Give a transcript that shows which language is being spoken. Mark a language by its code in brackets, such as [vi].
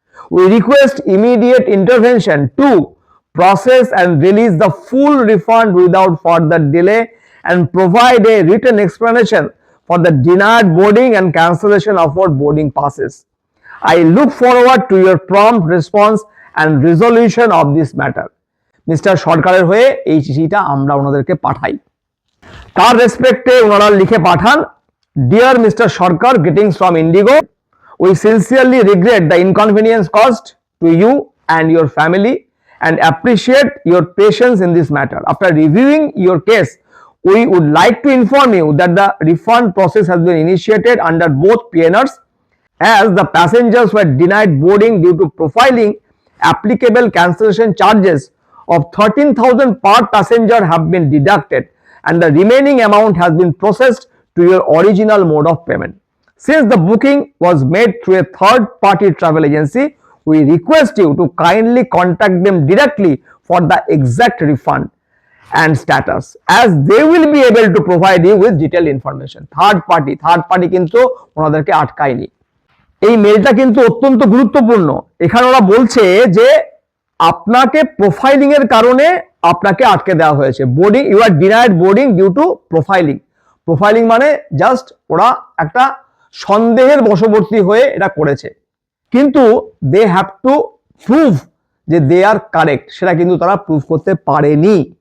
[en] We request immediate intervention to process and release the full refund without further delay and provide a written explanation for the denied boarding and cancellation of our boarding passes. I look forward to your prompt response and resolution of this matter. [bn] Mister সরকারের হয়ে এই চিঠিটা আমরা ওনাদেরকে পাঠাই। তার রেসপেক্টে ওনারা লিখে পাঠান, dear mister Sarkar, [en] greetings from Indigo. We sincerely regret the inconvenience caused to you and your family and appreciate your patience in this matter. After reviewing your case, we would like to inform you that the refund process has been initiated under both PNRs, as the passengers were denied boarding due to profiling. Applicable cancellation charges of 13,000 per passenger have been deducted and the remaining amount has been processed to your original mode of payment. Since the booking was made through a third party travel agency, we request you to kindly contact them directly for the exact refund and status, as they will be able to provide you with detailed information. [bn] Third party কিন্তু ওনাদেরকে আটকায়নি। এই মেলটা কিন্তু অত্যন্ত গুরুত্বপূর্ণ। এখানে ওরা বলছে যে আপনাকে প্রোফাইলিং এর কারণে আপনাকে আটকে দেওয়া হয়েছে। Boarding, [en] You are denied boarding due to profiling. [bn] Profiling মানে জাস্ট ওরা একটা সন্দেহের বশবর্তী হয়ে এটা করেছে, কিন্তু [en] they have to prove [bn] যে দে আর কারেক্ট, সেটা কিন্তু তারা প্রুভ করতে পারেনি।